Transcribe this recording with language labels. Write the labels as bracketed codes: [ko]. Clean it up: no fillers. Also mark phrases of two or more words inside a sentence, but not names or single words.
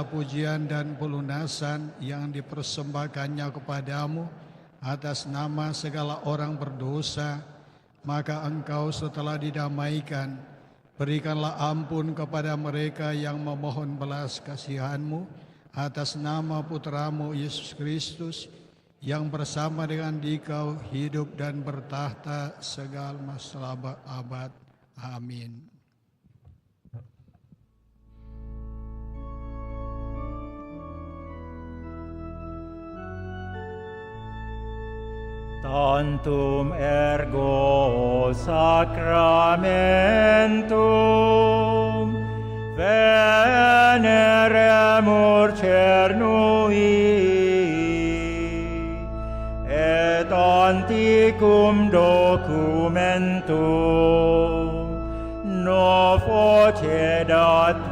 [id] pujian dan pelunasan yang dipersembahkannya kepadamu atas nama segala orang berdosa, maka Engkau setelah didamaikan, berikanlah ampun kepada mereka yang memohon belas kasihan-Mu atas nama Putramu Yesus Kristus, yang bersama dengan Dikau hidup dan bertahta segala masa abad. Amin. [la] Tantum ergo sacramentum veneremur cernui et antiquum documentum no focedat